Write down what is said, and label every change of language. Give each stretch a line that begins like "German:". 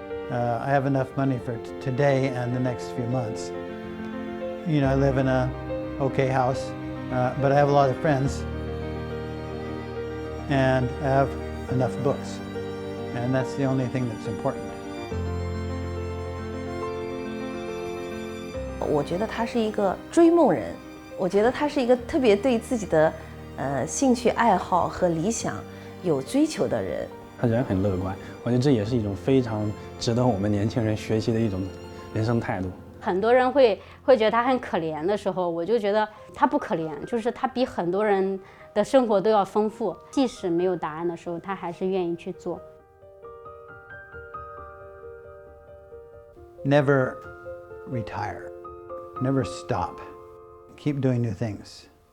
English: I have enough money for today and the next few months. I live in a okay house, but I have a lot of friends and I have enough books. And that's the only thing that's important.
Chinese: 我觉得他是一个追梦人，我觉得他是一个特别对自己的兴趣爱好和理想有追求的人。他人很乐观，我觉得这也是一种非常值得我们年轻人学习的一种人生态度。很多人会觉得他很可怜的时候，我就觉得他不可怜，就是他比很多人的生活都要丰富。即使没有答案的时候，他还是愿意去做。
English: Never retire. Never stop. Keep doing new things.